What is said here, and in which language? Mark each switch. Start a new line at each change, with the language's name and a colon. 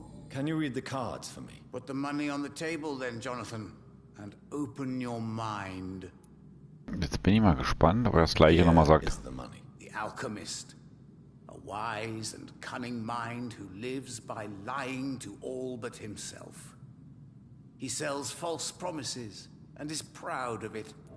English: Can you read the cards for me? Put the money on the table then, Jonathan, and open your mind.
German: Jetzt bin ich mal gespannt, ob er das gleiche nochmal sagt.
English: Is the money. The alchemist. A wise and cunning mind who lives by lying to all but himself. He sells false promises and is proud of it.